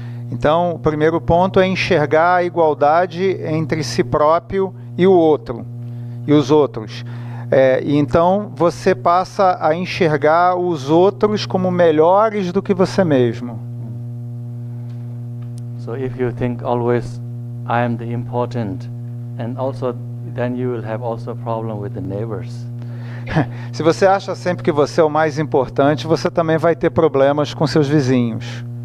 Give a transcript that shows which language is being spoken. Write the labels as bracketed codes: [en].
[pt] Então, o primeiro ponto é enxergar a igualdade entre si próprio e o outro, e os outros. E então você passa a enxergar os outros como melhores do que você mesmo. [en] So if you think always I am the important, and also then you will have also a problem with the neighbors. [pt] Se você acha sempre que você é o mais importante, você também vai ter problemas com seus vizinhos.